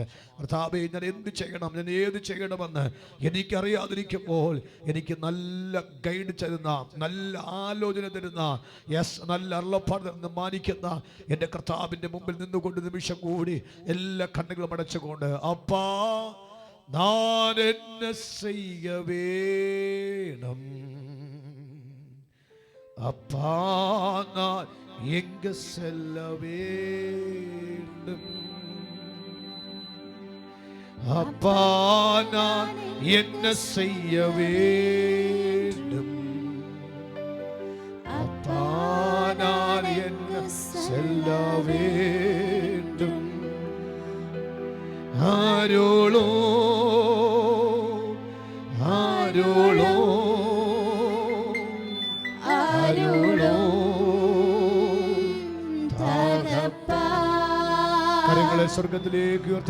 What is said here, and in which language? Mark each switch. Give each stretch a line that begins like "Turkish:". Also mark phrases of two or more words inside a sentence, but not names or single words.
Malayalam: കർത്താവേ, ഞാൻ എന്ത് ചെയ്യണം, ഞാൻ ഏത് ചെയ്യണമെന്ന് എനിക്കറിയാതിരിക്കുമ്പോൾ എനിക്ക് നല്ല ഗൈഡ് തരുന്ന, നല്ല ആലോചന തരുന്ന, നല്ല അരുളപ്പാട് തരുന്ന, മാനിക്കുന്ന എൻ്റെ കർത്താവിൻ്റെ മുമ്പിൽ നിന്നുകൊണ്ട് നിമിഷം കൂടി എല്ലാ കണ്ണുകളും അടച്ചുകൊണ്ട്,
Tamil: அப்பா நான் என்ன செய்ய வேணும், அப்பா நான் எங்கு செல்ல வேண்டும், அப்பா நான் என்ன செய்ய வேண்டும், அப்பா நான் என்ன செல்ல வேண்டும்,
Malayalam: ആരോളോ ആരോളോ കരങ്ങളെ സ്വർഗത്തിലേക്ക് ഉയർത്തി